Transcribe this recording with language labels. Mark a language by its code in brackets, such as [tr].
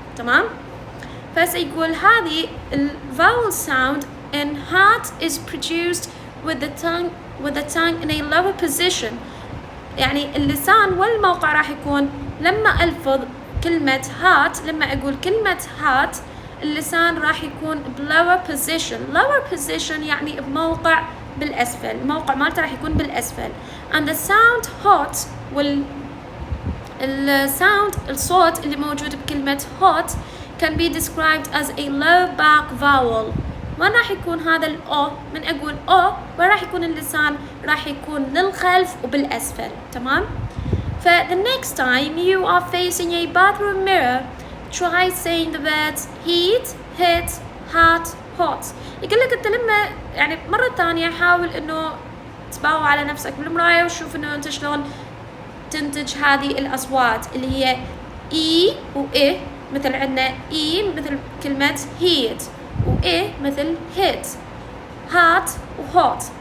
[ar] تمام؟ فسيقول هذه [en] vowel sound in heart is produced with the tongue in a lower position. [ar] يعني اللسان والموقع راح يكون لما ألفظ كلمة heart، لما أقول كلمة heart اللسان راح يكون lower position. lower position يعني بموقع بالأسفل، الموقع مالته راح يكون بالأسفل. [en] and the sound hot [ar] الساوند الصوت اللي موجود بكلمة [en] hot can be described as a low back vowel. [ar] وين راح يكون هذا الأو؟ من أقول أو وين راح يكون اللسان؟ راح يكون للخلف وبالأسفل. تمام؟ ف [en] the next time you are facing a bathroom mirror try saying the words heat, hit, hot, hot. [ar] يقول لك أنت لما يعني مرة ثانية حاول إنه تباوع على نفسك بالمراية وشوف إنه أنت شلون تنتج هذه الأصوات اللي هي إي وإيه، مثل عندنا إي مثل كلمة heat، وإيه مثل hit، hot وhot.